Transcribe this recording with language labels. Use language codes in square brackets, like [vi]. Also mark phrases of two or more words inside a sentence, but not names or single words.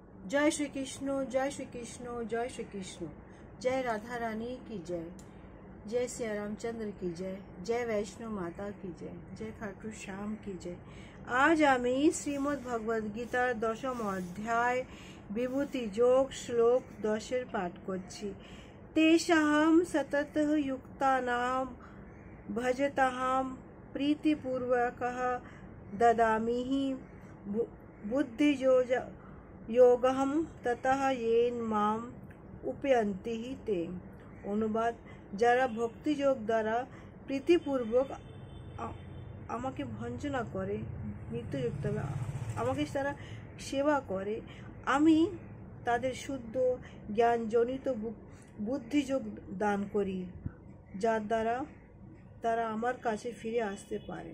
[hi] जय श्री कृष्ण, जय श्री कृष्ण, जय श्री कृष्ण। जय राधा रानी की जय, जय श्री रामचंद्र की जय, जय वैष्णो माता की जय, जय खाटू श्याम की जय। [bn] আজ আমি শ্রীমদ্ ভগবদ গীতার দশম অধ্যায় বিভূতি যোগ শ্লোক 10 পাঠ করছি। [sa] तेषां सततः युक्तानां भजतां प्रीतिपूर्वकः ददामिहि बुद्धियोगहं ततः येन माम उपयन्ति ते। [bn] অনুবাদ, যারা ভক্তিযোগ দ্বারা প্রীতিপূর্বক আমাকে ভঞ্জনা করে, নিত্যযুক্ত আমাকে তারা সেবা করে, আমি তাদের শুদ্ধ জ্ঞানজনিত বুদ্ধিযোগ দান করি, যার দ্বারা তারা আমার কাছে ফিরে আসতে পারেন।